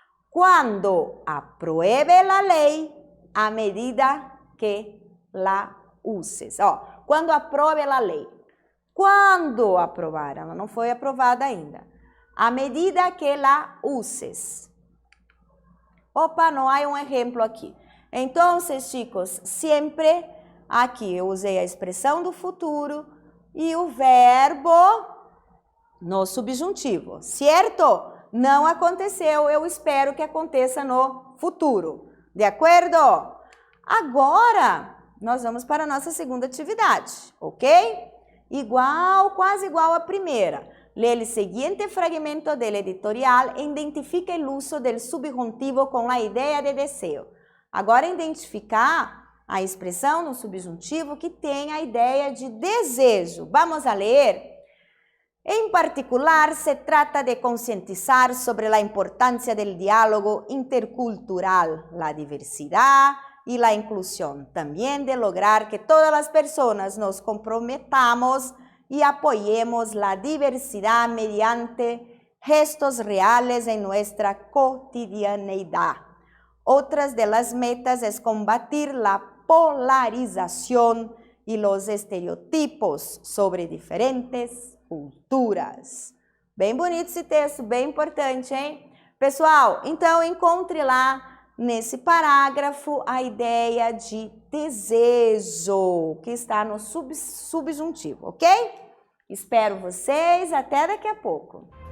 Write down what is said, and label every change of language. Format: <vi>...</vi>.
<es>Cuando apruebe la ley, a medida que la uses.</es> <pt>Quando aprove la lei. Quando aprovar, ela não foi aprovada ainda.</pt> <es>A medida que la uses.</es> <pt>Opa, não há um exemplo aqui. Então, chicos, sempre aqui eu usei a expressão do futuro e o verbo no subjuntivo, certo? Não aconteceu, eu espero que aconteça no futuro, de acordo? Agora, nós vamos para a nossa segunda atividade, ok? Quase igual à primeira. Lê o seguinte fragmento del editorial e identifica o uso del subjuntivo com a ideia de desejo. Agora, identificar a expressão no subjuntivo que tem a ideia de desejo. Vamos a ler?</pt> <es>En particular, se trata de concientizar sobre la importancia del diálogo intercultural, la diversidad y la inclusión. También de lograr que todas las personas nos comprometamos y apoyemos la diversidad mediante gestos reales en nuestra cotidianeidad. Otras de las metas es combatir la polarización y los estereotipos sobre diferentes culturas.</es> <pt>Bem bonito esse texto, bem importante, hein? Pessoal, então encontre lá nesse parágrafo a ideia de desejo, que está no subjuntivo, ok? Espero vocês, até daqui a pouco.</pt>